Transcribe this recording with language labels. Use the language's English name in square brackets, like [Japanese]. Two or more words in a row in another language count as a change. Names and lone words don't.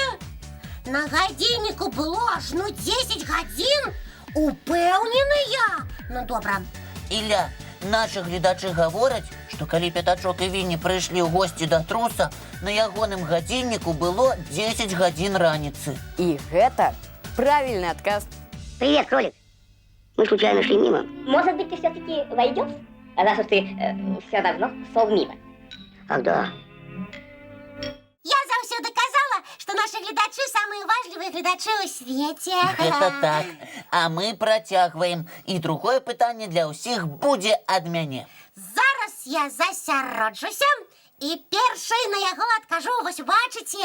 [Belarusian] На гадзінніку было аж 10 гадзін? Упэўненыя? Ну, добра. Ілля, нашы гледачы гавораць, што калі Пятачок і Вінні прыйшлі ў госці да труса, на ягоным гадзінніку было 10 гадзін раніцы. І гэта правільны адказ. [Russian] Привет, кролик. Мы случайно шли мимо. Может быть, ты все-таки войдешь? Раз уж ты все равно шел мимо. Ах, да. [Belarusian] Я заўсёды казала, што нашы гледачы самыя важлівыя гледачы ў свеце. Гэта так. А мы працягваем. І другое пытанне для ўсіх будзе ад мяне. Зараз я засяроджуся і першай на яго адкажу, вось бачыце.